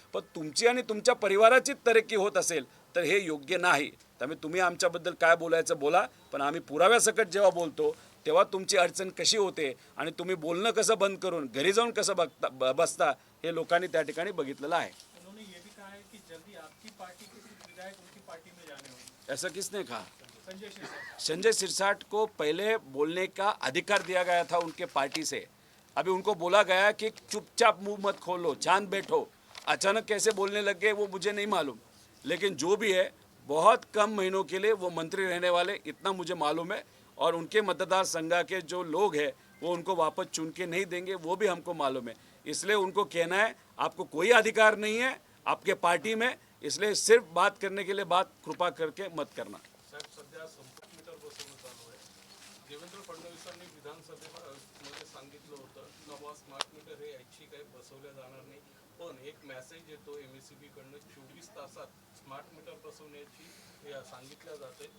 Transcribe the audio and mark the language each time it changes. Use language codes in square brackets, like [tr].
[mr] पण तुमची आणि तुमच्या परिवाराची तरक्की होत असेल तर हे योग्य नाही. त्यामुळे तुम्ही आमच्याबद्दल काय बोलायचं बोला, पण आम्ही पुराव्यासकट जेव्हा बोलतो तेव्हा तुमची अडचण कशी होते आणि तुम्ही बोलणं कसं बंद करून घरी जाऊन कसं बसता हे लोकांनी त्या ठिकाणी बघितलेलं आहे. [hi] उन्होंने ये भी कहा है कि जल्दी आपकी पार्टी के कुछ विधायक उनकी पार्टी में जाने होंगे. ऐसा किसने कहा? संजय सिरसाट. संजय सिरसाट को पहले बोलने का अधिकार दिया गया था उनके पार्टी से. अभी उनको बोला गया कि चुपचाप मुंह मत खोलो, शांत बैठो. अचानक कैसे बोलने लग गए वो मुझे नहीं मालूम. लेकिन जो भी है बहुत कम महीनों के लिए वो मंत्री रहने वाले इतना मुझे मालूम है. और उनके मतदार संघ के जो लोग हैं वो उनको वापस चुन के नहीं देंगे वो भी हमको मालूम है. इसलिए उनको कहना है आपको कोई अधिकार नहीं है आपके पार्टी में, इसलिए सिर्फ बात करने के लिए बात कृपा करके मत करना. [mr] साहेब सध्या संपर्क मीटर बसवणं चालू आहे. देवेंद्र फडणवीसांनी विधानसभेमध्ये सांगितलं होतं नवा स्मार्ट मीटर हे ऐच्छिक आहे, बसवल्या जाणार नाही. पण एक मेसेज येतो MSEB कडनं 24 तासात स्मार्ट मीटर बसवण्याची सांगितलं जाते.